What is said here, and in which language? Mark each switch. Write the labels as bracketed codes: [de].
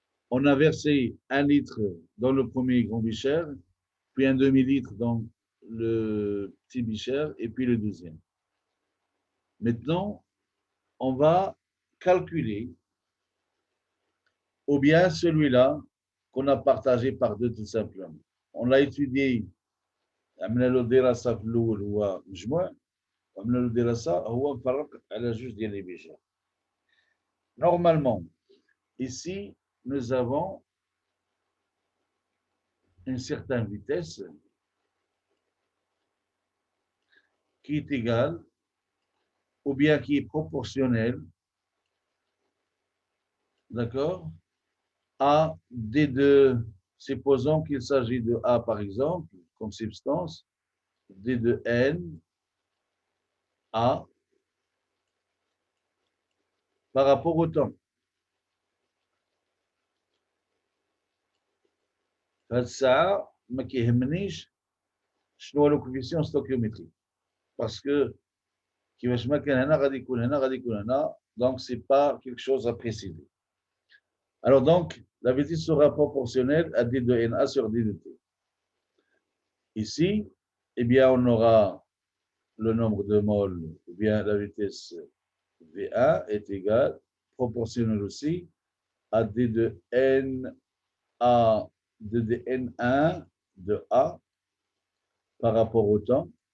[fr] On a versé 1 litre dans le premier grand bicher, puis un demi-litre dans le petit bicher, et puis le deuxième. Maintenant, on va calculer, ou bien celui-là qu'on a partagé par 2 tout simplement. On l'a étudié, [ar] عملنا له دراسة في الأول هو مجموع، وعملنا له دراسة هو مفرق على جوج ديال لي بيشير. [fr] Normalement, ici, nous avons une certaine vitesse qui est égale ou bien qui est proportionnelle, d'accord, à D2, supposons qu'il s'agit de A par exemple, comme substance, D de N, A, par rapport au temps. [ar] هاد الساعة ما كيهمنيش شنو هو الكوفيسيون ستوكيومتري، باسكو [fr] donc ce n'est pas quelque chose à préciser. Alors donc, la vitesse sera proportionnelle à d de NA sur d de t. Ici, eh bien, on aura le nombre de moles, ou bien la vitesse V1 est égale, proportionnelle aussi, à d de N à d de N1 de A par rapport au temps.